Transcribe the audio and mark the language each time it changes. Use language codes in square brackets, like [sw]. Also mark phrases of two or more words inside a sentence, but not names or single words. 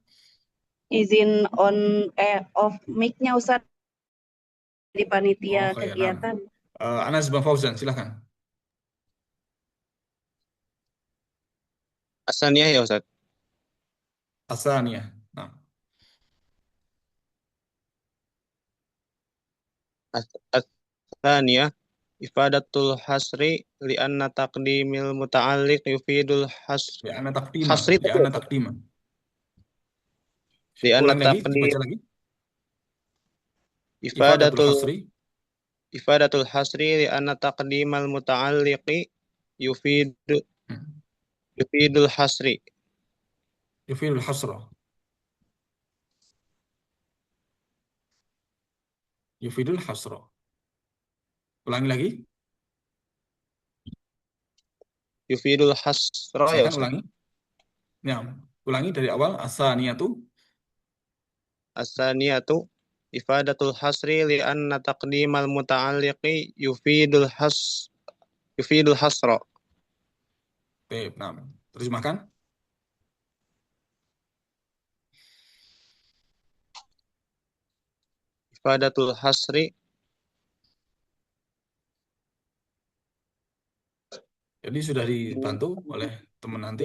[id] off mic-nya Ustadz di panitia Oh, kayak kegiatan. Anazma Fauzan, silakan. Asaniyah ya Ustaz. Asaniyah. Nah, [ar] الثانية إفادة الحصر لأن تقديم المتعلق يفيد الحصر لأن تقديم. hasri لأن تقديم. li'anna [id] Ulang lagi, taqdim dibaca lagi. [ar] إفادة الحصر. إفادة الحصر لأن تقديم المتعلق يفيد الحصر. يفيد الحصر. يفيد الحصر. [id] Ulangi lagi. [ar] يفيد الحصر [id] ya Silakan Ustaz. ulangi. Ya, ulangi dari awal. [ar] Asaniyatu. الثانية إفادة الحصر لأن تقديم المتعلق يفيد الحصر. [id] Baik, nah. Terjemahkan. [ar] إفادة الحصر [id] Jadi sudah dibantu oleh teman nanti,